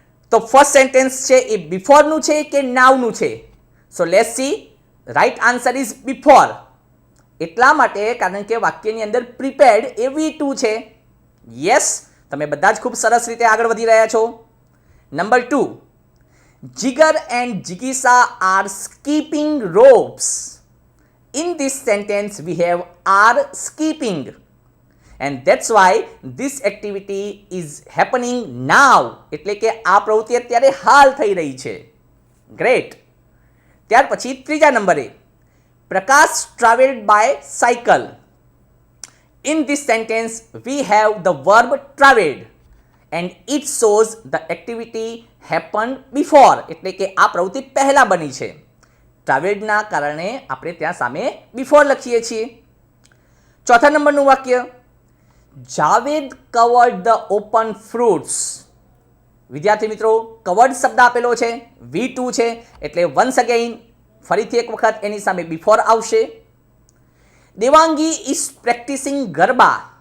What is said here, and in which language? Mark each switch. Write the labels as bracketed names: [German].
[Gujarati] તો first sentence છે એ બિફોરનું છે કે નાવનું છે? [English] So let's see. Right answer is before. [Gujarati] એટલા માટે કારણ કે વાક્યની અંદર પ્રિપેર્ડ એ V2 છે. યસ, તમે બધા જ ખૂબ સરસ રીતે આગળ વધી રહ્યા છો. Number 2. [English] Jigar and Jigisa are skipping ropes. In this sentence we have are skipping, and that's why this activity is happening now. [Gujarati] એટલે કે આ પ્રવૃત્તિ અત્યારે હાલ થઈ રહી છે. ગ્રેટ. ત્યાર પછી ત્રીજા નંબરે, [English] Prakash travelled by cycle. In this sentence we have the verb traveled, and it shows the activity happened before. [Gujarati] એટલે કે આ પ્રવૃત્તિ પહેલા બની છે. ટ્રાવેલ્ડના કારણે આપણે ત્યાં સામે બિફોર લખીએ છીએ. ચોથા નંબરનું વાક્ય. [English] Javed covered the open fruits. [Gujarati] વિદ્યાર્થી મિત્રો, કવર્ડ શબ્દ આપેલો છે, V2 છે, એટલે વન્સ અગેઇન ફરીથી એક વખત એની સામે બિફોર આવશે. [English] Devangi is practising garba.